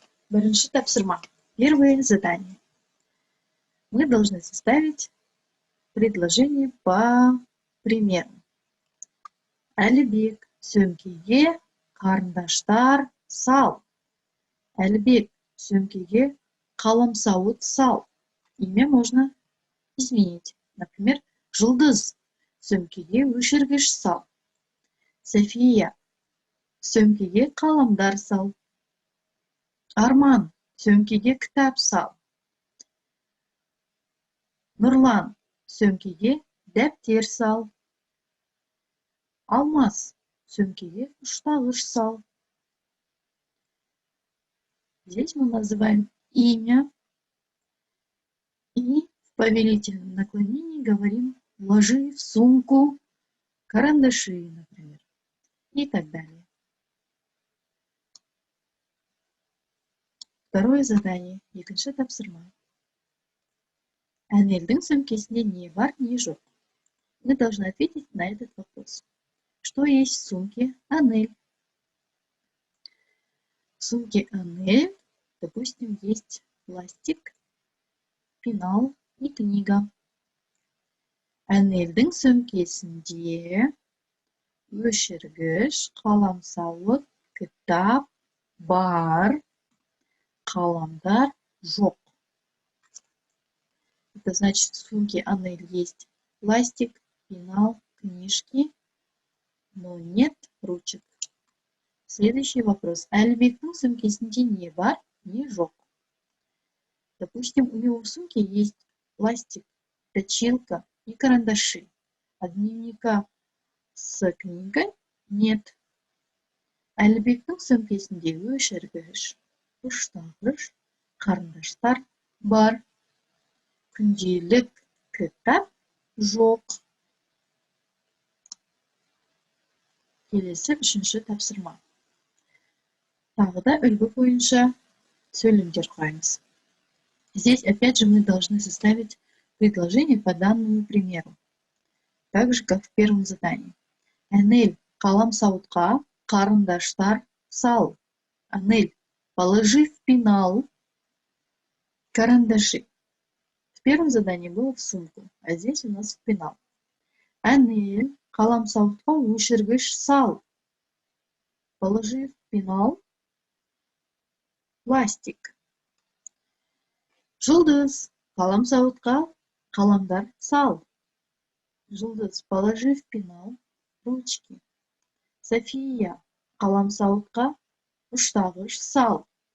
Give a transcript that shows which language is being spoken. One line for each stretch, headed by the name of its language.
Kazakh: Бірінші тапсырма.
Russian: Первое задание. Мы должны составить предложение по примеру.
Kazakh: Әлібек сөмкеге қарындаштар сал. Әлібек сөмкеге қаламсауыт сал.
Russian: Имя можно изменить. Например,
Kazakh: Жұлдыз сөмкеге өшіргіш сал. София сөмкеге қаламдар сал. Арман сөмкеге кітап сал. Нұрлан сөмкеге дәптер сал. Алмас сөмкеге ұштағыш сал.
Russian: Здесь мы называем имя и в повелительном наклонении говорим ложи в сумку карандаши, например, и так далее. Второе задание.
Kazakh: Екінші тапсырма. Анельдің сөмкесінде не бар, не жоқ?
Russian: Мы должны ответить на этот вопрос. Что есть в сумке Анель? В сумке Анель, допустим, есть пластик, пенал и книга.
Kazakh: Анельдің сөмкесінде өшіргіш, қаламсауыт, кітап бар, қаламдар жоқ.
Russian: Это значит, в сумке Анель есть пластик, пенал, книжки, но нет ручек. Следующий вопрос. Әлібектің сөмкесінде не бар, не жоқ? Допустим, у него в сумке есть пластик, точилка, и карандаши. А дневника с книгой нет.
Kazakh: Әлібектің сөмкесіндегі өшіргіш, ұштағыш, қарындаштар бар. Күнделік кітап жоқ. Келесі үшінші тапсырма. Тағы да үлгі бойынша сөйлемдер құраймыз.
Russian: Здесь опять же мы должны составить предложение по данному примеру. Так же, как в первом задании.
Kazakh: Анель, қаламсауытқа қарындаштар сал.
Russian: Анель, положи в пенал карандаши. В первом задании было в сумку, а здесь у нас в пенал.
Kazakh: Анель, қаламсауытқа өшіргіш сал.
Russian: Положи в пенал пластик.
Kazakh: Жұлдыз, қаламсауытқа қаламдар сал.
Russian: Жұлдыз, положи в пенал ручки.
Kazakh: София, қаламсауытқа ұштағыш сал.